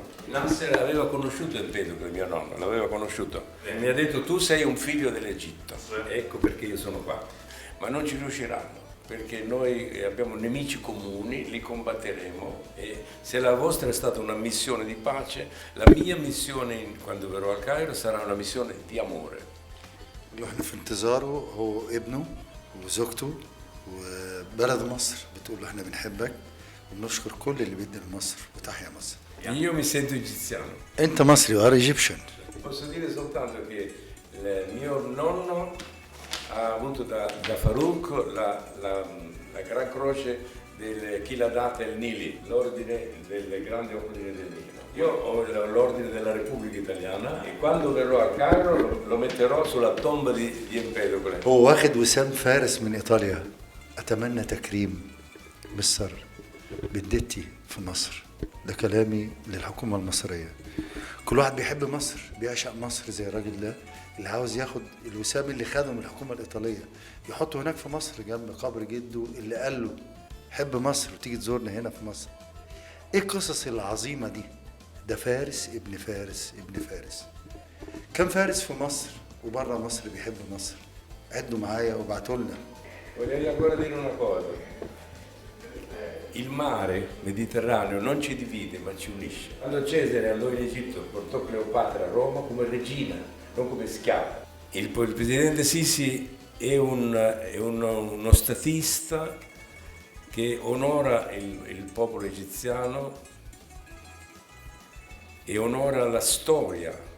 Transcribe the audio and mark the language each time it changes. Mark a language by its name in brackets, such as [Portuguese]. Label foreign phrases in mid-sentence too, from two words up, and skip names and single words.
[Italian] Nasser aveva conosciuto Empedocle, mio nonno, l'aveva conosciuto e mi ha detto: tu sei un figlio dell'Egitto, ecco perché io sono qua. Ma non ci riusciranno, perché noi abbiamo nemici comuni, li combatteremo, e se la vostra è stata una missione di pace, la mia missione quando verrò al Cairo sarà una missione di amore. [Arabic] احنا في انتظاره، هو ابنه وزوجته وبلد مصر بتقول له احنا بنحبك وبنشكر كل اللي بيدي لمصر، وتحيا مصر. [Italian] Io mi sento egiziano. [Arabic] انت مصري وار ايجيبشن. [Italian] Posso dire soltanto che il mio nonno ha avuto da Farouk la Gran Croce chi l'ha data il Nili, l'ordine del grande ordine del Nilo. Io ho l'ordine della Repubblica Italiana e quando verrò a Cairo lo metterò sulla tomba di Empedocle. [Arabic] هو واخد وسام فارس من ايطاليا. اتمنى تكريم مستر بنديتي في مصر. ده كلامي للحكومة المصرية. كل واحد بيحب مصر، بيعشق مصر زي الراجل ده اللي عاوز ياخد الوسام اللي خده من الحكومة الإيطالية يحطه هناك في مصر جنب قبر جده اللي قال له حب مصر وتيجي تزورنا هنا في مصر. ايه القصص العظيمة دي؟ ده فارس ابن فارس ابن فارس. كم فارس في مصر وبره مصر بيحب مصر؟ عدوا معايا وابعتوا لنا. [Italian] Voglio ancora dire una cosa: il mare Mediterraneo non ci divide ma ci unisce. Quando Cesare andò in Egitto portò Cleopatra a Roma come regina, non come schiava. Il presidente Sisi è uno statista che onora il popolo egiziano e onora la storia.